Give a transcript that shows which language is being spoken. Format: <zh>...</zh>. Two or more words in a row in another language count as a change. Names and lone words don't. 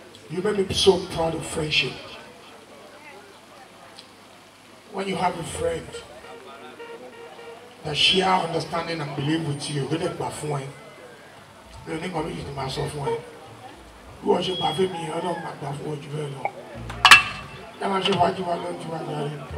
<en>You make me so proud of friendship. When you have a friend that share understanding and believe with you,</en> <yo>ó lè gbà fún ẹ. Mi ò ní nǹkan méjì tí màá sọ fún ẹ. Bí wọ́n ṣe gbà fún mi, Ọlọ́run máa gbà fún ẹ jù bẹ́ẹ̀ lọ. Ẹ máa ṣe wájú wa lọ, ju wa jáde.</yo>